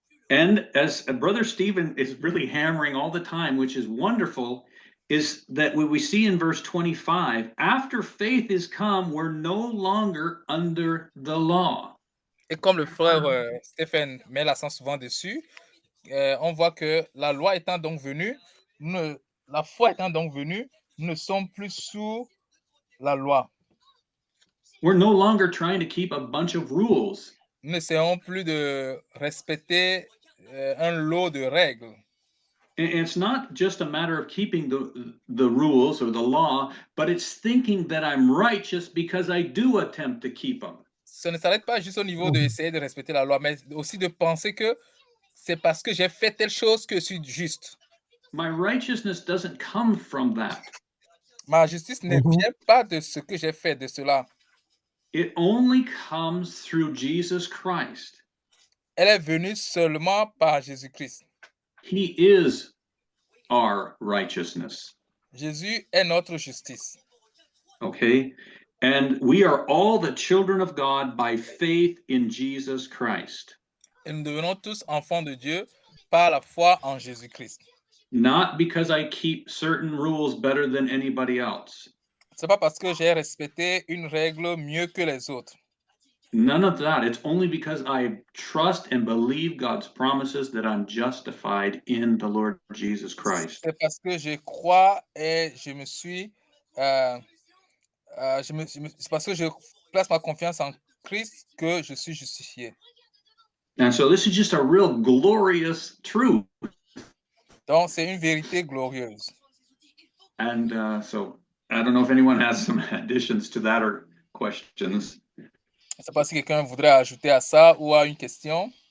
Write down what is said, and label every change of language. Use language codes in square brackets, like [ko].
[en] And as Brother Stephen is really hammering all the time, which is wonderful, is that what we see in verse 25, after faith is come, we're no longer under the law. [fr] Et comme le frère Stephen met l'accent souvent dessus, on voit que la loi étant donc venue, la foi étant donc venue, nous ne sommes plus sous la loi. [en] We're no longer trying to keep a bunch of rules. [fr] Nous n'essayons plus de respecter un lot de règles. [en] And it's not just a matter of keeping the rules or the law, but it's thinking that I'm righteous because I do attempt to keep them. [fr] Ce ne s'arrête pas juste au niveau d'essayer de respecter la loi, mais aussi de penser que c'est parce que j'ai fait telle chose que je suis juste. [en] My righteousness doesn't come from that. [fr] Ma justice ne vient pas de ce que j'ai fait, de cela. [en] It only comes through Jesus Christ. [fr] Elle est venue seulement par Jésus-Christ. [en] He is our righteousness. [fr] Jésus est notre justice. [en] Okay? And we are all the children of God by faith in Jesus Christ. [fr] Et nous devenons tous enfants de Dieu par la foi en Jésus-Christ. [en] Not because I keep certain rules better than anybody else. [fr] C'est pas parce que j'ai respecté une règle mieux que les autres. [en] None of that. It's only because I trust and believe God's promises that I'm justified in the Lord Jesus Christ. [fr] C'est parce que je crois et je me suis, c'est parce que je place ma confiance en Christ que je suis justifié. [en] And so this is just a real glorious truth. [fr] Donc c'est une vérité glorieuse. [en] And so I don't know if anyone has some additions to that or questions. [fr] Je ne sais pas si quelqu'un voudrait ajouter à ça ou à une question.